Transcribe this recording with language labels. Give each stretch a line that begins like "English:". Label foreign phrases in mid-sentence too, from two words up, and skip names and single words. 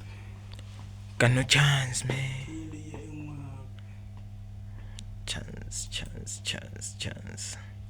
English: Got no chance, man.
Southern Sotho: Layer e nngwe hape.
English: Chance.